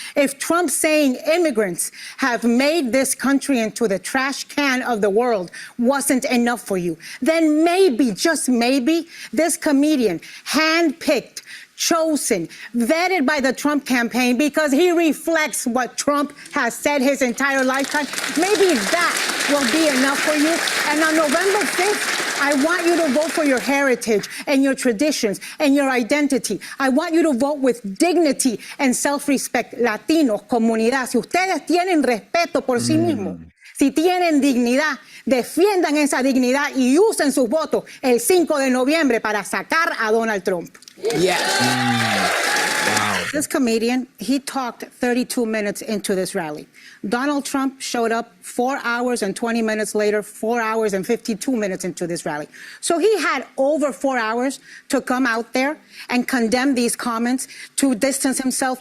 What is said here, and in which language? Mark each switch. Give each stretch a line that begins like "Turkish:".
English: If Trump saying immigrants have made this country into the trash can of the world wasn't enough for you, then maybe, just maybe, this comedian, handpicked, chosen, vetted by the Trump campaign because he reflects what Trump has said his entire lifetime, maybe that will be enough for you. And on November 5th, I want you to vote for your heritage and your traditions and your identity. I want you to vote with dignity and self-respect.
Spanish: Latinos, comunidad, si ustedes tienen respeto por sí mismos, si tienen dignidad, defiendan esa dignidad y usen sus votos el 5 de noviembre para sacar a Donald Trump.
English: Yes. Wow. This comedian, he talked 32 minutes into this rally. Donald Trump showed up 4 hours and 20 minutes later, 4 hours and 52 minutes into this rally. So he had over 4 hours to come out there and condemn these comments, to distance himself.